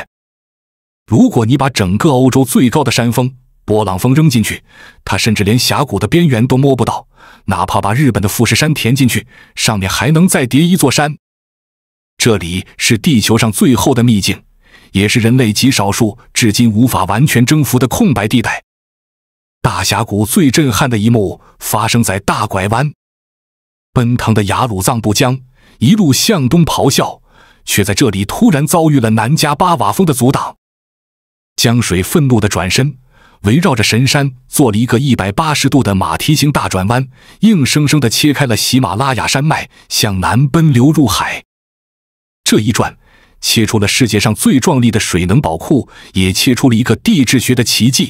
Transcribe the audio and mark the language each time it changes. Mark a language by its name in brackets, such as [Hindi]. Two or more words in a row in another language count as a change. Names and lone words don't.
[Chinese] 如果你把整個歐洲最高的山峰勃朗峰扔進去，它甚至連峽谷的邊緣都摸不到，哪怕把日本的富士山填進去，上面還能再疊一座山。這裡是地球上最厚的秘境， 也是人類極少數至今無法完全征服的空白地帶。大峽谷最震撼的一幕發生在大拐彎，奔騰的雅魯藏布江一路向東咆哮，卻在這裡突然遭遇了南迦巴瓦峰的阻擋。江水憤怒地轉身，圍繞着神山做了一個180度的馬蹄形大轉彎，硬生生地切開了喜馬拉雅山脈，向南奔流入海。這一轉，切出了世界上最壯麗的水能寶庫，也切出了一個地質學的奇蹟。